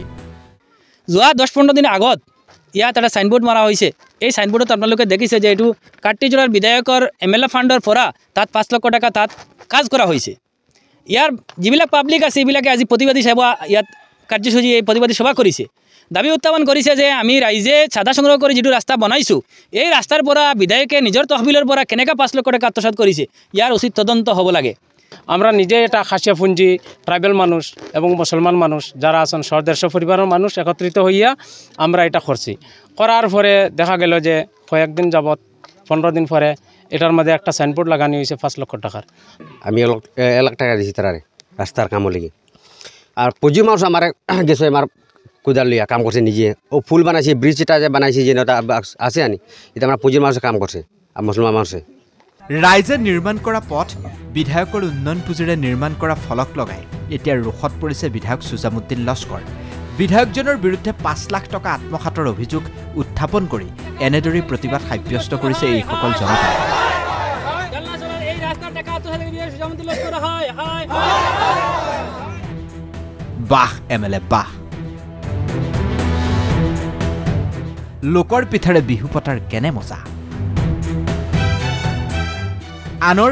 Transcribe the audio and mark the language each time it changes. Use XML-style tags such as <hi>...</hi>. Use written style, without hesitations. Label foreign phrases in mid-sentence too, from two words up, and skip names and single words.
<as>যোৱা 10-15 দিন আগত ইয়াত এটা সাইনবোর্ড মাৰা হৈছে এই সাইনবোর্ডত আপোনালোকে দেখিছে যে এইটো কাটলিচেৰাৰ বিধায়কৰ</as> <en>MLA fundৰ</en> <as>পৰা তাত 5 লাখ টকা তাত কাজ কৰা হৈছে ইয়াৰ যিবিলাক পাব্লিক আছে এইবিলাকে আজি প্ৰতিবাদী সভা ইয়াত কাৰ্যসূচী এই প্ৰতিবাদী সভা কৰিছে দাবী উত্থাপন কৰিছে যে আমি ৰাইজে চাঁদা সংগ্ৰহ কৰি যেটো ৰাস্তা বনাইছো এই ৰাস্তাৰ পৰা বিধায়কে নিজৰ তহবিলৰ পৰা কেনেকা 5 লাখ টকা আত্মসাৎ কৰিছে ইয়াৰ উচিত তদন্ত হ'ব লাগে</as> <bn>আমরা নিজে এটা খাসিয়াপুঞ্জি ট্রাইবেল মানুষ এবং মুসলমান মানুষ যারা আছেন সদেশ পরিবারের মানুষ একত্রিত হইয়া আমরা এটা করছি করার পরে দেখা গেল যে কয়েকদিন যাবত 15 দিন পরে এটার মধ্যে একটা সাইনবোর্ড লাগানো হয়েছে 5 লক্ষ টাকার আমি 1 লাখ টাকা দিয়েছি তারা রাস্তার কাম লেগে আর পুঁজি মানুষ আমার গেছে আমার কোদাল লিয়া কাম করছে নিজে ও ফুল বানাইছে ব্রিজ এটা যে বানাইছে যে আছে আনি এটা আমার পুঁজির মানুষে কাম করছে আর মুসলমান মানুষে</bn> <as>ৰাইজে নিৰ্মাণ কৰা পথ বিধায়কৰ উন্নয়ন পুঁজিৰে নিৰ্মাণ কৰা ফলক লগাই এতিয়া ৰোখত পৰিছে বিধায়ক সুজামুদ্দিন লস্কৰ বিধায়কজনৰ বিৰুদ্ধে 5 লাখ টকা আত্মসাতৰ অভিযোগ উত্থাপন কৰি এনেদৰে প্ৰতিবাদ সাব্যস্ত কৰিছে এই সকল জনতা বাহ এমএলএ বাহ লোকৰ পিঠাৰে বিহু পতাৰ কেনে মজা আনৰ</as>